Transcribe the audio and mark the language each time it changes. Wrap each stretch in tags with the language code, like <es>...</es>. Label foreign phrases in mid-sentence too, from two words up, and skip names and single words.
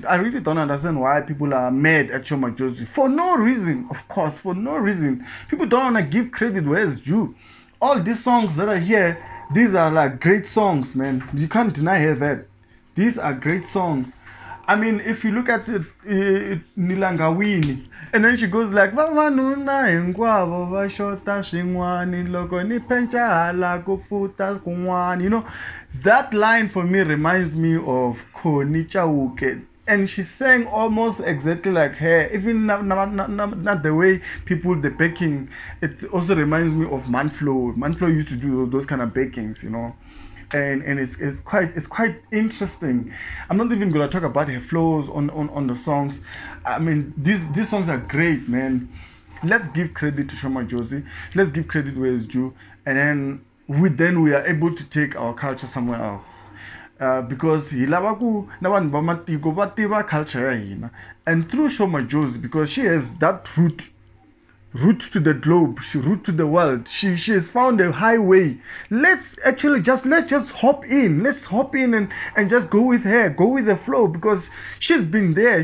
<en>I really don't understand why people are mad at Sho Madjozi. For no reason, of course, for no reason. People don't want to give credit where it's due. All these songs that are here, these are like great songs, man. You can't deny her that. These are great songs. I mean, if you look at it, Nilangawini, and then she goes like,</en> <ts>"Vavanuna engwavo vashota shingwani loko ni pencha hala kufuta kungwani."</ts> <en>You know, that line for me reminds me of Koni Chauke. And she sang almost exactly like her, even not the way people, the backing. It also reminds me of Manflo. Manflo used to do those kind of backings, you know. And it's quite interesting. I'm not even gonna talk about her flows on the songs. I mean, these songs are great, man. Let's give credit to Sho Madjozi. Let's give credit where it's due, and then we are able to take our culture somewhere else. Because he</en> <ts>lavaku nabantu bamatiko bativa culture yina,</ts> <en>and through Sho Madjozi, because she has that route to the globe, route to the world. She has found a highway. Let's just hop in. Let's hop in and just go with her, go with the flow, because she's been there.</en>